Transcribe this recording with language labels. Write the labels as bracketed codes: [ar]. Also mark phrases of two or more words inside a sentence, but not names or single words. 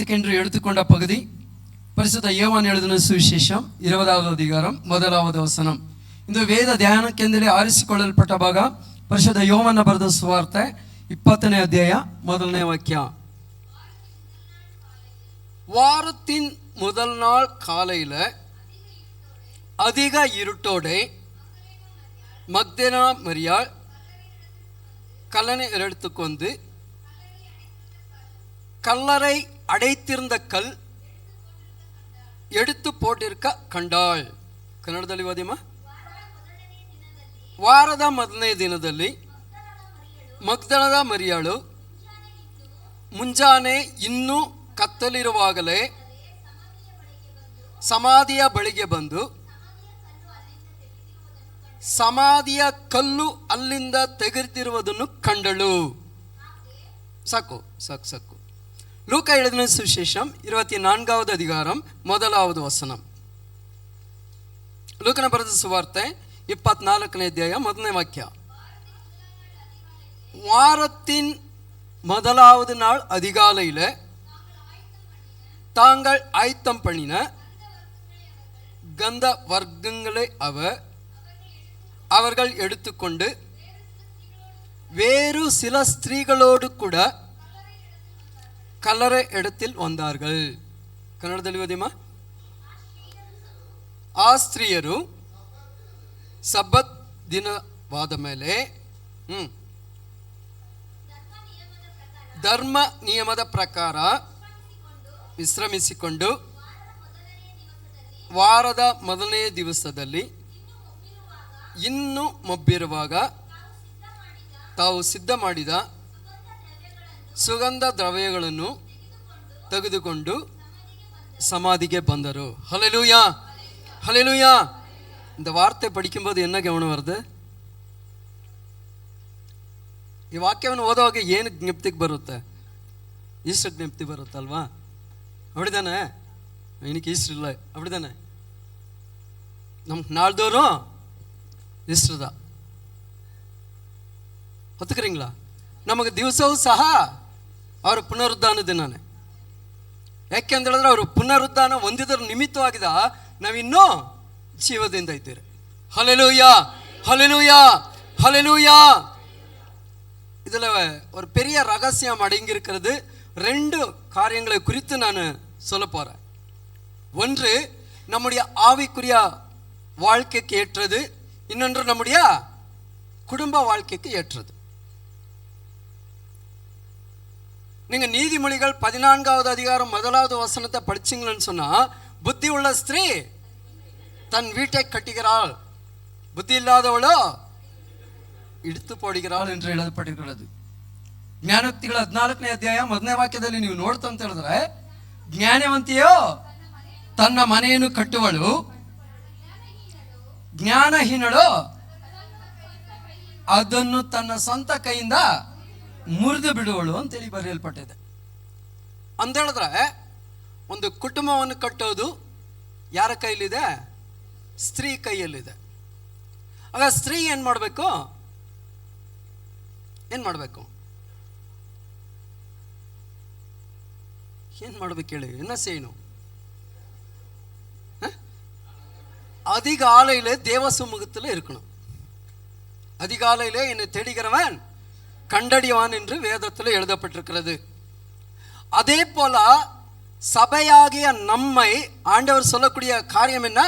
[ta] தியானத்துக்கென்று எடுத்துக்கொண்ட பகுதி பரிசுத்த யோவான் எழுதின சுவிசேஷம் 20வது அதிகாரம் 1வது வசனம். [kn] இந்த ವೇದ ಧ್ಯಾನಕ್ಕೆಂದೇ ಆರಿಸಿಕೊಳ್ಳಲ್ಪಟ್ಟ ಭಾಗ ಪರಿಶುದ್ಧ ಯೋವಾನ ಬರೆದ ಸುವಾರ್ತೆ 20ನೇ ಅಧ್ಯಾಯ 1ನೇ ವಾಕ್ಯ. [ta] வாரத்தின் முதல் நாள் காலையில அதிக இருட்டோட மக்தலேனா மரியாள் கல்லறை எடுத்துக்கொண்டு கல்லறை அடைத்திருந்த கல் எடுத்து போட்டிருக்க ಕಂಡಾಳ್. [kn] ಕನ್ನಡದಲ್ಲಿ ಓದಿಮ್ಮ. ವಾರದ ಮೊದಲನೇ ದಿನದಲ್ಲಿ ಮಗ್ದಲದ ಮರಿಯಾಳು ಮುಂಜಾನೆ ಇನ್ನೂ ಕತ್ತಲಿರುವಾಗಲೇ ಸಮಾಧಿಯ ಬಳಿಗೆ ಬಂದು ಸಮಾಧಿಯ ಕಲ್ಲು ಅಲ್ಲಿಂದ ತೆಗೆದಿರುವುದನ್ನು ಕಂಡಳು. ಸಾಕು ಸಾಕು ಸಾಕು. [ta] ಲೂಕ எழுதின சுவிசேஷம் 24வது அதிகாரம் 1வது வசனம். [kn] ಲೂಕನ ಬರೆದ ಸುವಾರ್ತೆ 24ನೇ ಅಧ್ಯಾಯ 1ನೇ ವಾಕ್ಯ. [ta] வாரத்தின் முதலாவது நாள் அதிகாலையில தாங்கள் ஆயத்தம் பண்ணின கந்த வர்க்கங்களை அவர்கள் எடுத்துக்கொண்டு வேறு சில ஸ்திரீகளோடு கூட ಕಲ್ಲರೆ ಎಡத்தில் வந்தார்கள். [kn] ಕನ್ನಡದಲ್ಲಿ ಓದಿಮ್ಮ. ಆ ಸ್ತ್ರೀಯರು ಸಬ್ಬತ್ ದಿನವಾದ ಮೇಲೆ ಧರ್ಮ ನಿಯಮದ ಪ್ರಕಾರ ವಿಶ್ರಮಿಸಿಕೊಂಡು ವಾರದ ಮೊದಲನೇ ದಿವಸದಲ್ಲಿ ಇನ್ನೂ ಮೊಬ್ಬಿರುವಾಗ ತಾವು ಸಿದ್ಧ ಮಾಡಿದ ಸುಗಂಧ ದ್ರವ್ಯಗಳನ್ನು ತೆಗೆದುಕೊಂಡು சமாதிக்கு ಬಂದರು. [ta] ஹல்லேலூயா ஹல்லேலூயா. இந்த வார்த்தை படிக்கும்போது என்ன கவனம் வருது? [kn] ಈ ವಾಕ್ಯವನ್ನು ಓದುವಾಗ ಏನು ಜ್ಞಪ್ತಿಗೆ ಬರುತ್ತೆ? ಈಸ್ಟರ್ ಜ್ಞಪ್ತಿ ಬರುತ್ತಲ್ವಾ? [ta] அப்படிதானே? இன்னைக்கு ஈஸ்டர் இல்லை, அப்படிதானே? நமக்கு நாள்தோறும் ஈஸ்டர் தான். ஒத்துக்கிறீங்களா? [kn] ನಮಗೆ ದಿವಸವೂ ಸಹ ಅವರ ಪುನರುದ್ಧಾನ ದಿನಾನೆ. ಯಾಕೆಂತ ಹೇಳಿದ್ರೆ ಅವರು ಪುನರುದ್ಧಾನ ಹೊಂದಿದ್ರ ನಿಮಿತ್ತವಾಗಿದ ನಾವಿನ್ನೂ ಜೀವದಿಂದ ಇದ್ದೀರಿ. [ta] ஹல்லேலூயா ஹல்லேலூயா ஹல்லேலூயா. இதில் ஒரு பெரிய ரகசியம் அடங்கியிருக்கிறது. 2 காரியங்களை குறித்து நான் சொல்ல போகிறேன். ஒன்று நம்முடைய ஆவிக்குரிய வாழ்க்கைக்கு ஏற்றது, இன்னொன்று நம்முடைய குடும்ப வாழ்க்கைக்கு ஏற்றது. நீங்கள் நீதிமொழிகள் 14வது அதிகாரம் 1வது வசனத்தை படிச்சிங்கன்னு சொன்னால், புத்தி உள்ள ஸ்திரீ தன் வீட்டை கட்டுகிறாள், புத்தி இல்லாதவளோ இடித்துப் போடுகிறாள் என்று எழுதப்பட்டிருக்கிறது. [kn] ಜ್ಞಾನೋಕ್ತಿಗಳ 14ನೇ ಅಧ್ಯಾಯ 1ನೇ ವಾಕ್ಯದಲ್ಲಿ ನೀವು ನೋಡ್ತಾ ಅಂತ ಹೇಳಿದ್ರೆ, ಜ್ಞಾನವಂತಿಯೋ ತನ್ನ ಮನೆಯನ್ನು ಕಟ್ಟುವಳು, ಜ್ಞಾನಹೀನಳು ಅದನ್ನು ತನ್ನ ಸ್ವಂತ ಕೈಯಿಂದ ಮುರಿದು ಬಿಡುವಳು ಅಂತೇಳಿ ಬರೆಯಲ್ಪಟ್ಟಿದೆ. ಅಂತ ಹೇಳಿದ್ರೆ ಒಂದು ಕುಟುಂಬವನ್ನು ಕಟ್ಟೋದು ಯಾರ ಕೈಲಿದೆ? ಸ್ತ್ರೀ ಕೈಯಲ್ಲಿದೆ. ಆಗ ಸ್ತ್ರೀ ಏನು ಮಾಡಬೇಕು? ಏನು ಮಾಡಬೇಕು ಹೇಳಿ? [ta] என்ன செய்யணும்? அதிகாலையிலே தேவ சமூகத்தில் இருக்கணும். அதிகாலையிலே என்னை தேடுகிறவன் கண்டடிவான் என்று வேதத்தில் எழுதப்பட்டிருக்கிறது. அதே போல சபையாகிய நம்மை ஆண்டவர் சொல்லக்கூடிய காரியம் என்ன?